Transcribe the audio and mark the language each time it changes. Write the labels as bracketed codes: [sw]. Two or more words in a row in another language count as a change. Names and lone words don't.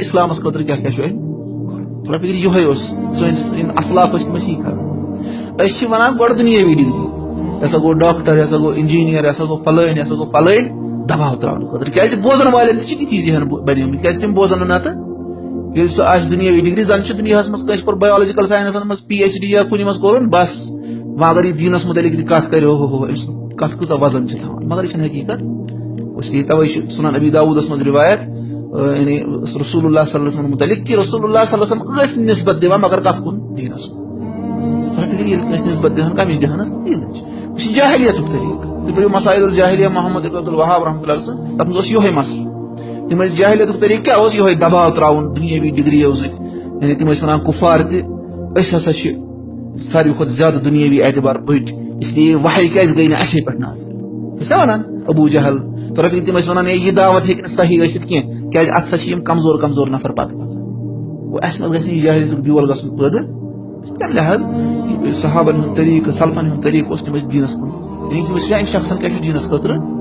[ks] اسلامس خٲطرٕ کیاہ کیاہ چھُ أمۍ تھوڑا فِکر یِہوے اوس سٲنِس یِم اصلاف ٲسۍ تِم ٲسۍ یی کران أسۍ چھِ ونان گۄڈٕ دُنیٲوی ڈگری یہِ ہسا گوٚو ڈاکٹر یہِ ہسا گوٚو انجیٖنیر یہِ ہسا گوٚو فلٲنۍ یہِ ہسا گوٚو فلٲنۍ دباو تراونہٕ خٲطرٕ کیازِ بوزن والٮ۪ن تہِ چھِ تِتھی ذہن بنیمٕتۍ کیازِ تِم بوزن نہٕ نتہٕ ییٚلہِ سُہ آسہِ دُنیٲوی ڈگری زن چھُ دُنیاہس منٛز کٲنٛسہِ کوٚر [en] biological sciences [ks] منٛز PhD یا کُنہِ منٛز کوٚرُن بس وۄنۍ اگر یہِ دیٖنس مُتعلق تہِ کتھ کرِ ہو أمۍ سٕنٛز کتھ کۭژاہ وزن چھِ تھاوان مگر یہِ چھنہٕ حقیٖقت توے چھُ سنن ابی داوٗدس منٛز روایت یعنی [ar] رسول اللہ صلی اللہ علیہ وسلم [ks] متعلق کہ [ar] رسول اللہ صلی اللہ علیہ وسلم [ks] ٲسۍ نسبت دِوان مگر کتھ کُن دیٖنس کُن فِکر ییٚلہِ کٲنٛسہِ نسبت دِوان کمِچ دِہانس دیٖنٕچ یہِ چھُ جاہلیتُک طریٖقہٕ تُہۍ پٔرِو مسائل الجاہلیہ محمد ابن عبدالوہاب [ar] رحمۃ اللہ [ks] صٲب تتھ منٛز اوس یِہوے مسلہٕ تِم ٲسۍ جاہلیتُک طریٖقہٕ کیاہ اوس یِہوے دباو تراوُن دُنیٲوی ڈگریو سۭتۍ یعنی تِم ٲسۍ ونان کُفار تہِ أسۍ ہسا چھِ ساروی کھۄتہٕ زیادٕ دُنیٲوی اعتبار بٔڑۍ [ur] اس لیے [ks] وحی کیازِ گٔے نہٕ اَسے پٮ۪ٹھ نازل ٲسۍ نا ونان ابوٗ جہل تورا فِکر تِم ٲسۍ ونان یہِ دعوت ہیٚکہِ نہٕ صحیح ٲسِتھ کینٛہہ کیازِ اتھ سا چھِ یِم کمزور کمزور نفر پتہٕ گوٚو اَسہِ منٛز گژھِ نہٕ یہِ جاہلیتُک بیول گژھُن پٲدٕ تمہِ لحاظ صحابن ہُنٛد طریٖقہٕ سلفن ہُنٛد طریٖقہٕ اوس تِم ٲسۍ دیٖنس کُن یعنی تِم ٲسۍ وٕچھان أمۍ شخصن کیاہ چھُ دیٖنس خٲطرٕ